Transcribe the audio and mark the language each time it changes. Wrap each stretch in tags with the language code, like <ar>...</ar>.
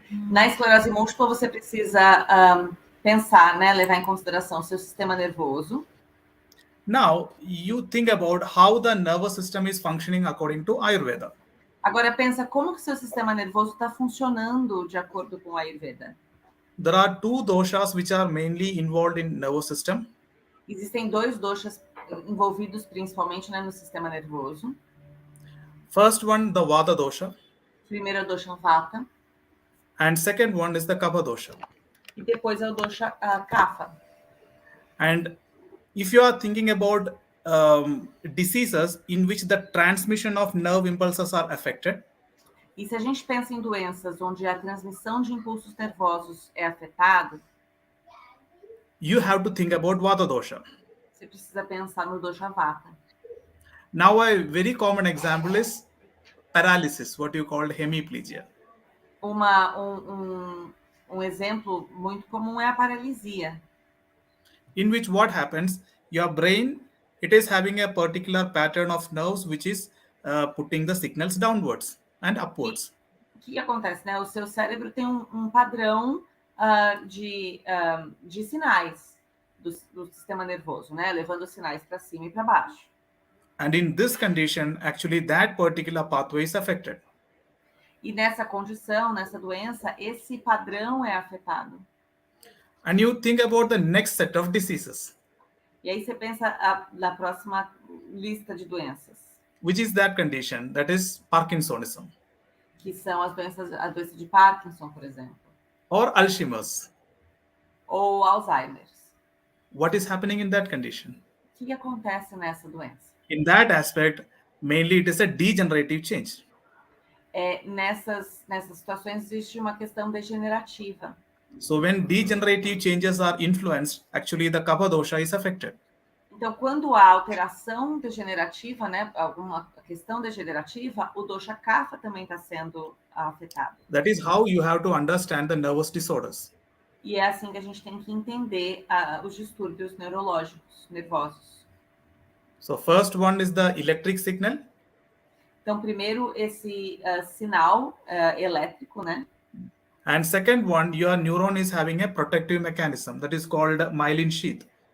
<pt>Na esclerose múltipla, você precisa pensar, né, levar em consideração o seu sistema nervoso.</pt> <en>Now, you think about how the nervous system is functioning according to Ayurveda.</en> <pt>Agora pensa como que o seu sistema nervoso está funcionando de acordo com o Ayurveda.</pt> <en>There are two doshas which are mainly involved in nervous system.</en> <pt>Existem 2 doshas envolvidos principalmente, né, no sistema nervoso.</pt> <en>First one, the Vata dosha,</en> <pt>Primeiro é o dosha Vata</pt> <en>and second one is the Kapha dosha.</en> <pt>e depois é o dosha Kapha.</pt> <en>And if you are thinking about diseases in which the transmission of nerve impulses are affected,</en> <pt>E se a gente pensa em doenças onde a transmissão de impulsos nervosos é afetada,</pt> <en>you have to think about Vata dosha.</en> <pt>você precisa pensar no dosha Vata.</pt> <en>Now, a very common example is paralysis, what you call hemiplegia.</en> <pt>Um exemplo muito comum é a paralisia.</pt> <en>In which what happens, your brain, it is having a particular pattern of nerves which is putting the signals downwards and upwards.</en> <pt>O que acontece, né? O seu cérebro tem um padrão de sinais do sistema nervoso, né? Levando os sinais para cima e para baixo.</pt> <en>And in this condition, actually that particular pathway is affected.</en> <pt>E nessa condição, nessa doença, esse padrão é afetado.</pt> <en>And you think about the next set of diseases.</en> <pt>E aí você pensa na próxima lista de doenças.</pt> <en>Which is that condition? That is Parkinsonism.</en> <pt>Que são a doença de Parkinson, por exemplo.</pt> <en>Or Alzheimer's.</en> <pt>Ou Alzheimer's.</pt> <en>What is happening in that condition?</en> <pt>O que acontece nessa doença?</pt> <en>In that aspect, mainly it is a degenerative change.</en> <pt>Nessas situações existe uma questão degenerativa.</pt> <en>So when degenerative changes are influenced, actually the Kapha dosha is affected.</en> <pt>Então, quando há alteração degenerativa, né, alguma questão degenerativa, o dosha Kapha também está sendo afetado.</pt> <en>That is how you have to understand the nervous disorders.</en> <pt>E é assim que a gente tem que entender os distúrbios nervosos.</pt> <en>So first one is the electric signal.</en> <pt>Então, primeiro, esse sinal elétrico, né?</pt> <en>And second one, your neuron is having a protective mechanism that is called myelin sheath.</en>